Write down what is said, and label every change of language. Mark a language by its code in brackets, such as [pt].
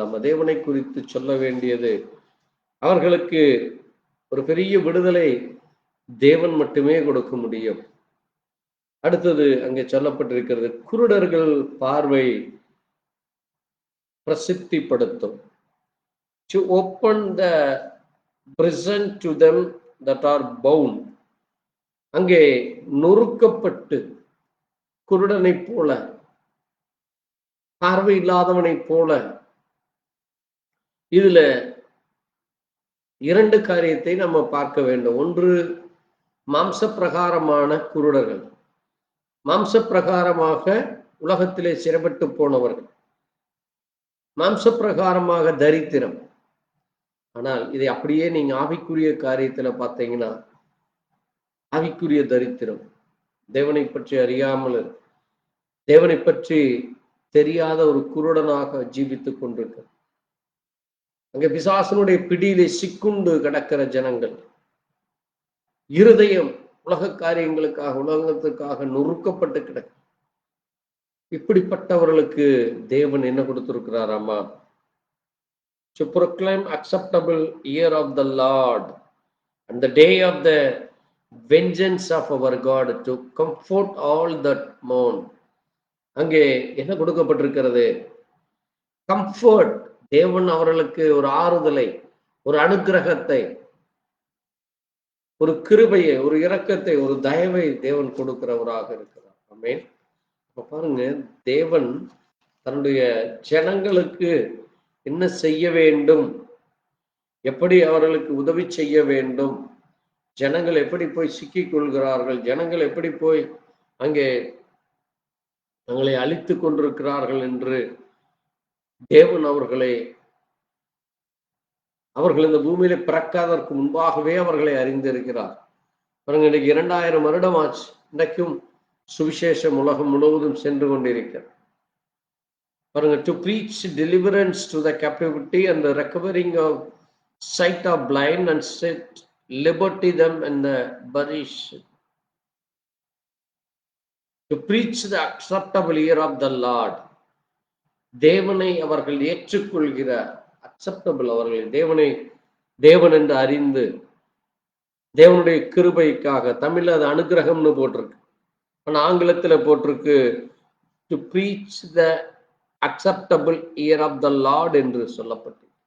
[ta] நம்ம தேவனை குறித்து சொல்ல வேண்டியது, அவர்களுக்கு ஒரு பெரிய விடுதலை தேவன் மட்டுமே கொடுக்க முடியும். அடுத்தது அங்கே சொல்லப்பட்டிருக்கிறது, குருடர்கள் பார்வை பிரசித்திப்படுத்தும். [en] To open the prison to them that are bound. [ta] அங்கே நொறுக்கப்பட்டு குருடனை போல, பார்வை இல்லாதவனை போல. இதுல 2 காரியத்தை நம்ம பார்க்க வேண்டும். ஒன்று, மாம்ச பிரகாரமான குருடர்கள். மாம்ச பிரகாரமாக உலகத்திலே சிறைப்பட்டு போனவர்கள், மாம்ச பிரகாரமாக தரித்திரம். ஆனால் இதை அப்படியே நீங்க ஆவிக்குரிய காரியத்துல பார்த்தீங்கன்னா, ஆவிக்குரிய தரித்திரம், தேவனை பற்றி அறியாமல், தேவனை பற்றி தெரியாத ஒரு குருடனாக ஜீவித்துக் கொண்டிருக்க, அங்க பிசாசனுடைய பிடியிலே சிக்குண்டு கிடக்கிற ஜனங்கள், இருதயம் உலக காரியங்களுக்காக, உலகத்துக்காக நொறுக்கப்பட்டு கிடக்கு. இப்படிப்பட்டவர்களுக்கு தேவன் என்ன கொடுத்திருக்கிறாராமா? [en] To proclaim acceptable year of the Lord and the day of the vengeance of our God, to comfort all that mourn. [ta] அங்கே என்ன கொடுக்கப்பட்டிருக்கிறது? கம்ஃபர்ட். தேவன் அவர்களுக்கு ஒரு ஆறுதலை, ஒரு அனுக்கிரகத்தை, ஒரு கிருபையை, ஒரு இரக்கத்தை, ஒரு தயவை தேவன் கொடுக்கிறவராக இருக்கிறார். ஆமென். பாருங்க, தேவன் தன்னுடைய ஜனங்களுக்கு என்ன செய்ய வேண்டும், எப்படி அவர்களுக்கு உதவி செய்ய வேண்டும், ஜனங்கள் எப்படி போய் சிக்கிக் கொள்கிறார்கள், ஜனங்கள் எப்படி போய் அங்கே தங்களை அழித்துக் கொண்டிருக்கிறார்கள் என்று தேவன் அவர்கள் இந்த பூமியில பிறக்காததற்கு முன்பாகவே அவர்களை அறிந்திருக்கிறார். பாருங்க, இன்னைக்கு 2000 வருடம் ஆச்சு. இன்றைக்கும் சுவிசேஷம் உலகம் முழுவதும் சென்று கொண்டிருக்கிறது. [en] பாருங்க, to preach deliverance to the captivity and the recovering of sight of blind and set liberty them and the burish, to preach the acceptable year of the Lord. [ta] தேவனை அவர்கள் ஏற்றுக்கொள்கிற அக்செப்டபிள், அவர்கள் தேவன் என்று அறிந்து, தேவனுடைய கிருபைக்காக, தமிழ்ல அது அனுகிரகம்னு போட்டிருக்கு, ஆனா ஆங்கிலத்துல போட்டிருக்கு [en] to preach the acceptable year of the Lord [ta] என்று சொல்லப்பட்டு,